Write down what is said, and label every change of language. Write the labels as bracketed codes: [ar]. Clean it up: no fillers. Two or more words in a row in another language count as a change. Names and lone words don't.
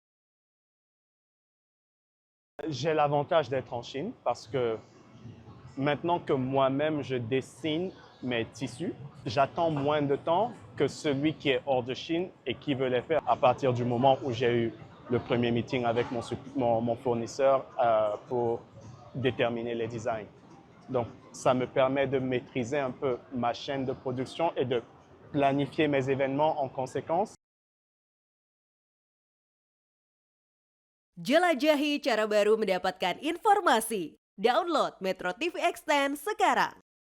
[fr] J'ai l'avantage d'être en Chine parce que maintenant que moi-même je dessine mes tissus, j'attends moins de temps que celui qui est hors de Chine et qui veut les faire à partir du moment où j'ai eu le premier meeting avec mon fournisseur pour déterminer les designs. Donc, ça me permet de maîtriser un peu ma chaîne de production et de planifier mes événements en conséquence. [id] Jelajahi cara baru mendapatkan informasi. Download Metro TV Extend sekarang.